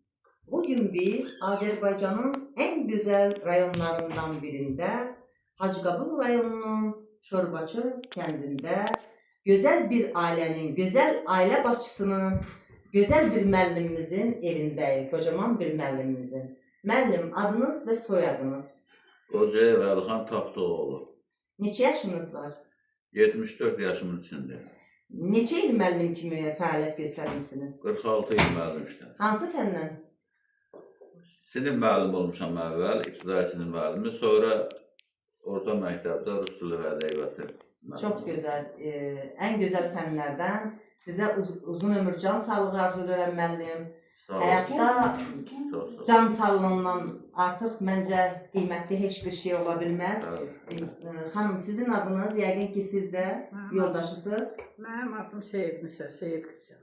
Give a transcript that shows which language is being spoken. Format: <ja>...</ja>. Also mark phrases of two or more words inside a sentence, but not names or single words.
<tr>Bugün biz Azerbaycan'ın en güzel rayonlarından birinde, Hacıqabul rayonunun Şorbaçı kendinde güzel bir ailenin, güzel aile başçısının, güzel bir müəllimimizin evindeyiz. Kocaman bir müəllimimizin. Müəllim, adınız ve soyadınız?</tr> <az>Qocayev Əliхан Tapdıoğlu. Neçə yaşınız var? 74 yaşımın içində. Neçə il müəllim kimi fəaliyyət göstərmişsiniz? 46 il müəllim işlədim. Hansı fəndən? Sinif müəllim olmuşam əvvəl, ibtidai sinif müəllimi, sonra orta məktəbdə Rus dili və ədəbiyyatı müəllimi.</az> <tr>Çok güzel. En güzel</tr> <az>fənlərdən sizə uzun ömür, can sağlığı arzu edirəm müəllim. Sağ olun. Həyatda Çox sağ can sağlığından artıq məncə qiymətli heç bir şey ola bilməz. olun. Xanım, sizin adınız yəqin ki siz də yoldaşısınız. Mənim adım Seyid Nisə, Seyid Qızcan.</az>